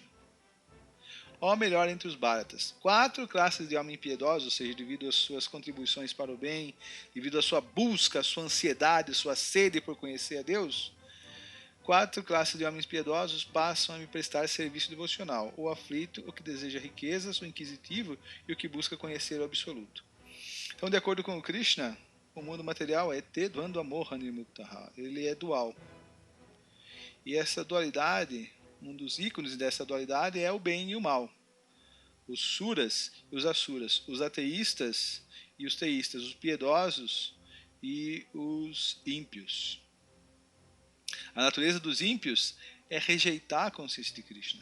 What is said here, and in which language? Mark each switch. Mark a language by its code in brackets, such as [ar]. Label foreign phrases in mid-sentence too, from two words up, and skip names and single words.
[pt] Ou melhor, entre os Bharatas, 4 classes de homens impiedosos, ou seja, devido às suas contribuições para o bem, devido à sua busca, à sua ansiedade, à sua sede por conhecer a Deus, 4 classes de homens piedosos passam a me prestar serviço devocional: o aflito, o que deseja riquezas, o inquisitivo e o que busca conhecer o absoluto. Então, de acordo com o Krishna, o mundo material é [sa] te dvandva moha nirmuktaha, [pt] ele é dual. E essa dualidade, um dos ícones dessa dualidade é o bem e o mal. Os suras e os asuras, os ateístas e os teístas, os piedosos e os ímpios. A natureza dos ímpios é rejeitar a consciência de Krishna.